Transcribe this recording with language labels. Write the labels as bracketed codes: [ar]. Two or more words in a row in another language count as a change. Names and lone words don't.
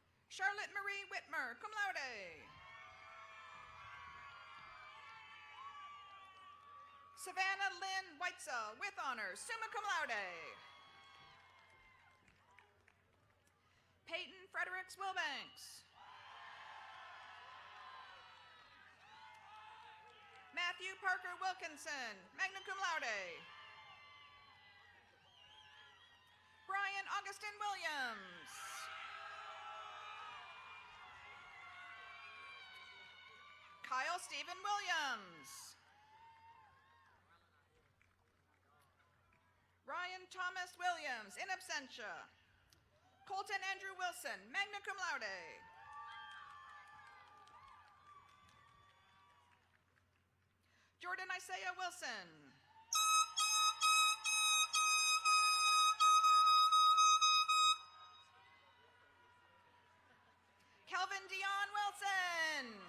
[en] Charlotte Marie Whitmer, [la] cum laude. [en] Savannah Lynn Weitzel, with honors, [la] summa cum laude. [en] Peyton Fredericks Wilbanks. Matthew Parker Wilkinson, [la] magna cum laude. [en] Brian Augustin Williams. Kyle Stephen Williams. Ryan Thomas Williams, [la] in absentia. [en] Colton Andrew Wilson, [la] magna cum laude. [en] Jordan Isaiah Wilson. Kelvin Dion Wilson.